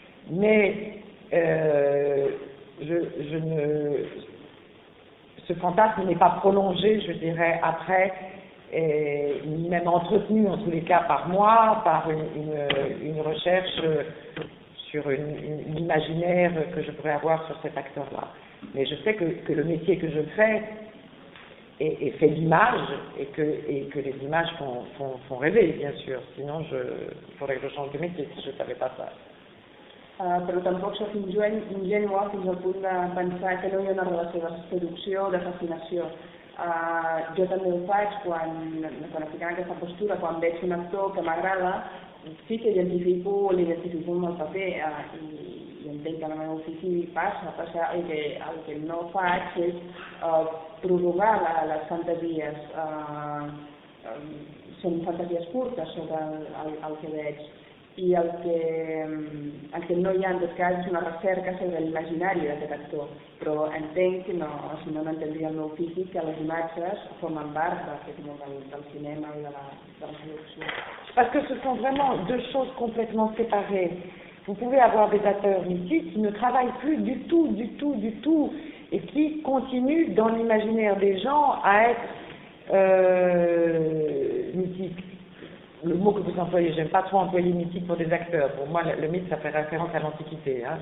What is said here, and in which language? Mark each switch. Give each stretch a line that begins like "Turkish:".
French: Mais ce fantasme n'est pas prolongé, je dirais, après, ni même entretenu en tous les cas par moi, par une recherche sur une imaginaire que je pourrais avoir sur cet acteur-là. Mais je sais que le métier que je fais est fait d'images et que les images font rêver, bien sûr. Sinon, je faudrait que je change de métier si je ne savais pas ça.
Catalan: Però tampoc soc ingenua fins al punt de pensar que no hi ha una relació de seducció o de fascinació. Jo també ho faig quan estic en aquesta postura, quan veig un actor que m'agrada, sí que l'identifico amb el paper i entenc que en el meu ofici passa. El que no faig és prorrogar les fantasies. Són fantasies curtes sobre el que veig. I el que no hi ha, en tot cas, és una recerca sobre l'imaginari d'aquest actor. Però entenc que no, si no m'entendria el meu físic, que les imatges formen part d'aquest món del cinema i de la producció. Perquè
French: ce sont vraiment deux choses complètement séparées. Vous pouvez avoir des acteurs ici qui ne travaillent plus du tout, et qui continuent dans l'imaginaire des gens à être mythiques. Le mot que vous employez, j'aime pas trop employer mythique pour des acteurs. Pour moi, le mythe, ça fait référence à l'Antiquité. Hein.